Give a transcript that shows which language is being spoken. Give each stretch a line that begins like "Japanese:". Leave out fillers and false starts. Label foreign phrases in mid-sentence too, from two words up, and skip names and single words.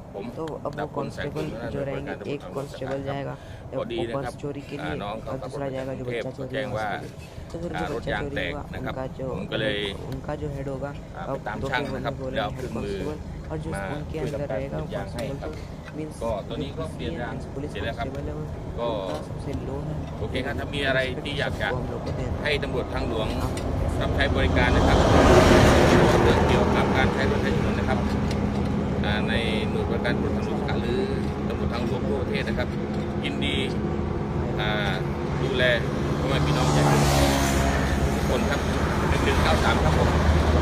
Hindi: तो अब वो कांस्टेबल जो रहेंगे, एक कांस्टेबल जाएगा वो पर्स चोरी के लिए और दूसरा जाएगा जो बच्चा चोरी होगा उसके लिए। तो फिर जो बच्चा चोरी होगा उनका जो हेड होगा, अब दो फिर बोले हेड कांस्टेबल, और जो उनके अंदर रहेगा वो कांस्टेबल तो
English: means police constable
Hindi: है वो सबसे लो है।
Thai: โอเคครับถ้ามีอะไรที่อยากจะ
Hindi: हम लोग को देना
Thai: ให้ตำรวจทางหลวงรับใช้บริการนะครับเรื่องเกี่ยวกับการใช้รถใช้ถนนนะครับในหน่วยบริการตำรวจทางหลวงหรือตำรวจทางหลวงทั่วประเทศนะครับยินดีดูแลพ่อแม่พี่น้องประชาชนทุกคนครับ113ครับผม